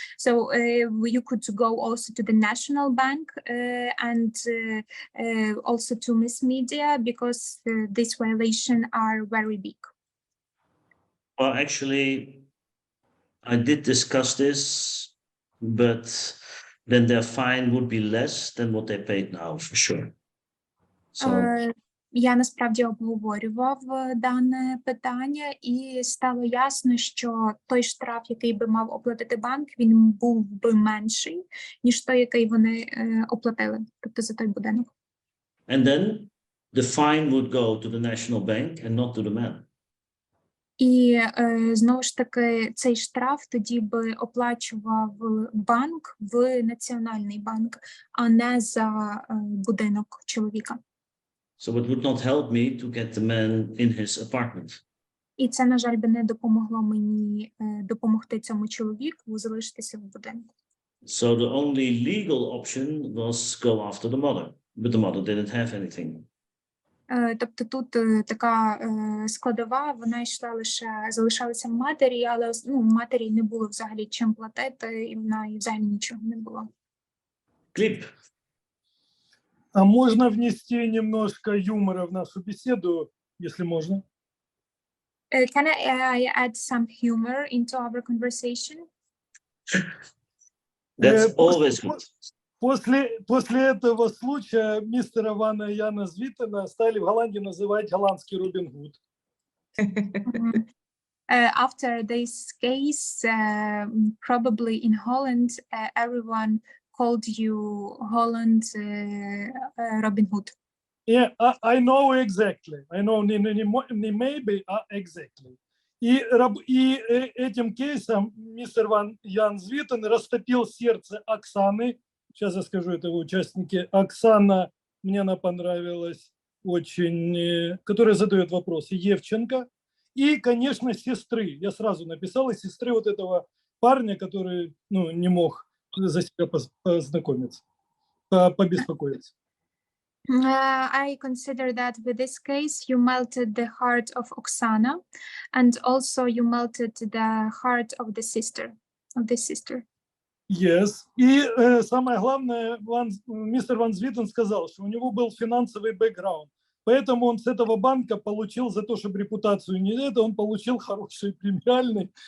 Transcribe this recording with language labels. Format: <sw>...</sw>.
<en>So you could go also to the National Bank and also to mass media, because these violations are very big. Well, actually, I did discuss this, but then their fine would be less than what they paid now, for sure. So.</en> <uk>Я насправді обговорював дане питання, і стало ясно, що той штраф, який би мав оплатити банк, він був би менший, ніж той, який вони оплатили, тобто за той будинок.</uk> <en>And then the fine would go to the National Bank and not to the man.</en> <uk>І знову ж таки цей штраф тоді би оплачував банк в Національний банк, а не за будинок чоловіка.</uk> <en>So it would not help me to get the man in his apartment.</en> <uk>І це, на жаль, би не допомогло мені допомогти цьому чоловіку залишитися в будинку.</uk> <en>So the only legal option was go after the mother, but the mother didn't have anything.</en> <uk>Тобто тут така складова, вона йшла залишалася в матері, але матері не було взагалі чим платити, і в неї взагалі нічого не було.</uk> <ru>Клип. А можно внести немножко юмора в нашу беседу, если можно?</ru> <en>Can I add some humor into our conversation? That's always good.</en> <ru>После этого случая мистера Вана Яна Звітена стали в Голландии называть голландский Робин Гуд.</ru> <en>After this case, probably in Holland, everyone called you Holland Robin Hood. Yeah, I know exactly. I know</en> <ru>не</ru> <en>maybe,</en> <ru>а</ru> <en>exactly.</en> <ru>И этим кейсом мистер Ван Ян Звітен растопил сердце Оксаны. Сейчас я скажу, это участники. Оксана, мне она понравилась очень, которая задает вопросы, Евченко. и, конечно, сестры. Я сразу написал, и сестры вот этого парня, который, ну, не мог за себя познакомиться, побеспокоиться.</ru> <en>I consider that with this case, you melted the heart of Oksana, and also you melted the heart of the sister, of this sister. Yes.</en> <ru>И самое главное, мистер Ван Звітен сказал, что у него был финансовый бэкграунд. Поэтому он с этого банка получил за то, чтобы репутацию не это, он получил хороший премиальный.</ru>